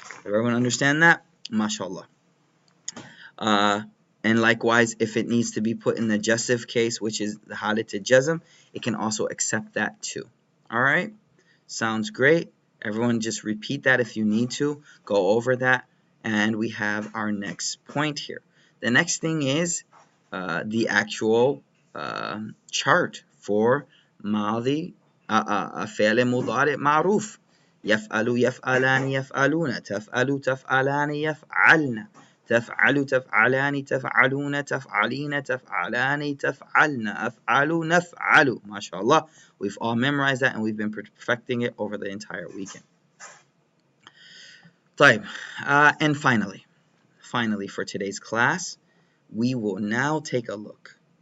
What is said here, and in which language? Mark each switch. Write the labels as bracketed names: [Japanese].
[English] Everyone understand that? MashaAllah. And likewise, if it needs to be put in the adjective case, which is the halat jazm, it can also accept that too. Alright? Sounds great. Everyone just repeat that if you need to. Go over that. And we have our next point here. The next thing is the actual chart for ماضي فعل مضارع معروف. [Arabic] يفعل يفعلان يفعلون تفعل تفعلان يفعلن تفعل تفعلان تفعلون تفعلين تفعلان تفعلن أفعل نفعل. MashaAllah. [English] We've all memorized that and we've been perfecting it over the entire weekend. [Arabic] طيب. [English] And finally for today's class, we will now take a look.